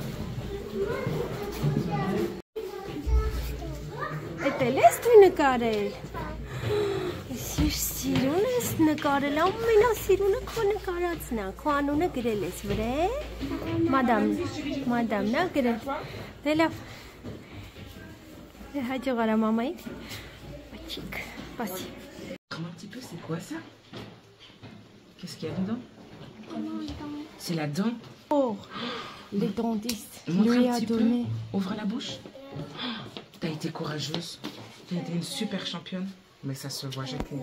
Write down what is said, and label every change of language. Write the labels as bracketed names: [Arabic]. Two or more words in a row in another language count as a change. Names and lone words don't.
[Armenian] Էտել ես դու նկարել։ Ես սիրուն ես նկարել, ամենասիրունը քո նկարածն ա, քո անունը գրել ես վրա։ Մադամն ա գրել։ Դե լավ։ Հաջող արա մամային։ Բաչիկ, պասի։ [French] Un petit peu, c'est quoi ça? Qu'est-ce qu'il y a dedans? C'est la dent. Oh, les dentistes Montre lui un a petit donné. peu. Ouvre la bouche. T'as été courageuse. T'as été une super championne. Mais ça se voit, Jacqueline.